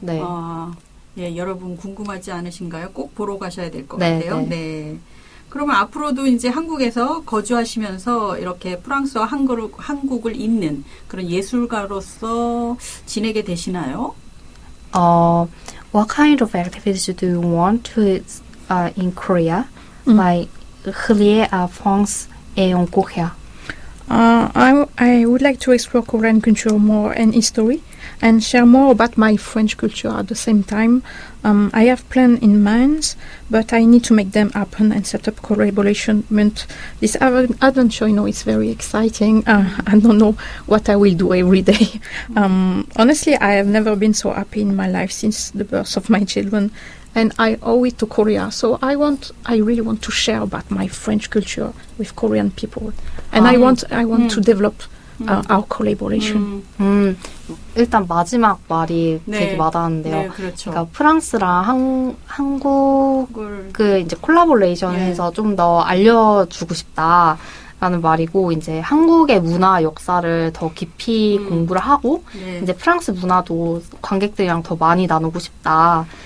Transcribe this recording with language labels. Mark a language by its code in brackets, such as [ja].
[ko] 네. 예, 여러분 궁금하지 않으신가요? 꼭 보러 가셔야 될 것 네, 같아요. 네. 네. 그러면 앞으로도 이제 한국에서 거주하시면서 이렇게 프랑스와 한국을 잇는 그런 예술가로서 지내게 되시나요? [en] What kind of activities do you want to in Korea? Like [fr] relier à France et en Korea. [en] I would like to explore Korean culture more and history and share more about my French culture at the same time. I have plans in mind, but I need to make them happen and set up collaboration. This adventure, is very exciting. I don't know what I will do every day. Honestly, I have never been so happy in my life since the birth of my children. And I owe it to Korea. So I really want to share about my French culture with Korean people. And I want to develop our collaboration. [ko] 일단 마지막 말이 되게 와닿는데요. 네, 그렇죠. 그러니까 프랑스랑 한국을 이제 콜라보레이션해서 좀 더 알려주고 싶다라는 말이고, 이제 한국의 문화 역사를 더 깊이 공부를 하고, 이제 프랑스 문화도 관객들이랑 더 많이 나누고 싶다.